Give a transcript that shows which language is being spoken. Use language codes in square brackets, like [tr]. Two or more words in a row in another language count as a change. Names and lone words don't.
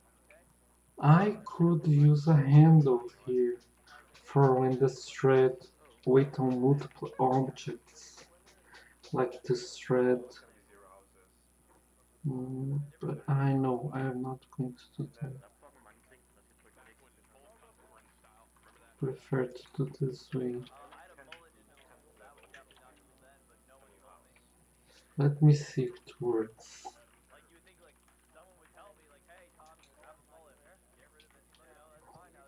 [en] I could use a handle here for when the thread weight on multiple objects, like this thread. It's gonna be 0 houses. But I know I am not going to do that. [da] Der er fucking mange ting, der skal trykkes X til. [en] Prefer to do this way. Let me see if it works. Like you would think like someone would tell me like, hey Tom, you have a mullet, get rid of it. You know, that's fine. Now